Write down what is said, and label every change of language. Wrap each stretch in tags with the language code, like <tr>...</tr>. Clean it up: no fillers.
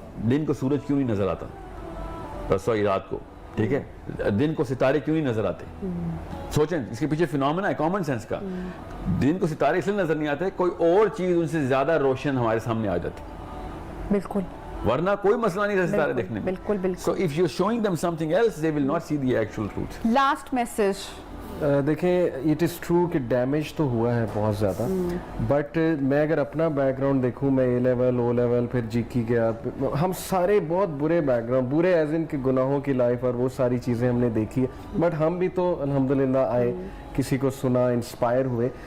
<ur>دن کو سورج کیوں نہیں نظر آتا, سوری رات کو, ٹھیک ہے, دن کو ستارے کیوں نہیں نظر آتے. سوچیں اس کے پیچھے فینومینا ہے کامن سینس کا. دن کو ستارے اس لیے نظر نہیں آتے, کوئی اور چیز ان سے زیادہ روشن ہمارے سامنے آ جاتی. بالکل. ورنہ کوئی مسئلہ نہیں رہتا ستارے دیکھنے میں. بالکل بالکل.</ur> <en>So if you're showing them something else, they will not see the actual truth.</en> <ur>Last message. دیکھیں</ur> <en>it is true</en> <ur>کہ ڈیمیج تو ہوا ہے بہت زیادہ, بٹ میں اگر اپنا بیک گراؤنڈ دیکھوں, میں اے لیول او لیول پھر جی کی گیا, ہم سارے بہت برے بیک گراؤنڈ, برے ایز ان کے گناہوں کی لائف اور وہ ساری چیزیں ہم نے دیکھی ہے, بٹ ہم بھی تو الحمدللہ آئے, کسی کو سنا, انسپائر ہوئے.</ur>